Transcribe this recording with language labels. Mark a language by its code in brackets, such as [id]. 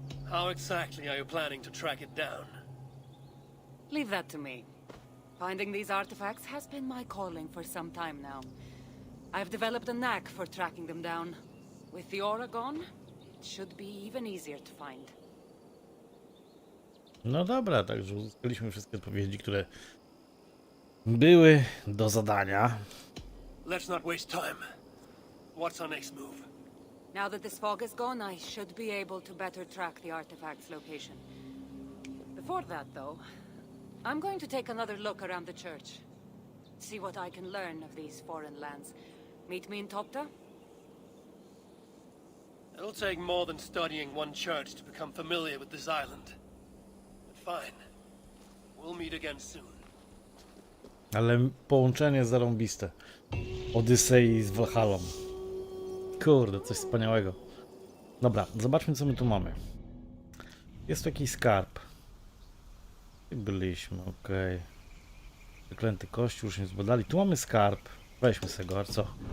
[en] How exactly are you planning to track it down? Leave that to me. Finding these artifacts has been my calling for some time now. I've developed a knack for tracking them down. With the aura gone, it should be even easier to find. [pl] No dobra, także uzyskaliśmy wszystkie odpowiedzi, które były do zadania. [en] Let's not waste time. What's our next move? Now that this fog is gone, I should be able to better track the artifact's location. Before that, though, I'm going to take another look around the church. See what I can learn of these foreign lands. Meet me in Topta? It'll take more than studying one church to become familiar with this island. But fine. We'll meet again soon. [pl] Ale połączenie zarąbiste. Odysei z Valhallą. Kurde, coś wspaniałego. Dobra, zobaczmy co my tu mamy. Jest tu jakiś skarb. Byliśmy, okej. Wyklęty kościół, już nie zbadali. Tu mamy skarb. Weźmy sobie go, a co?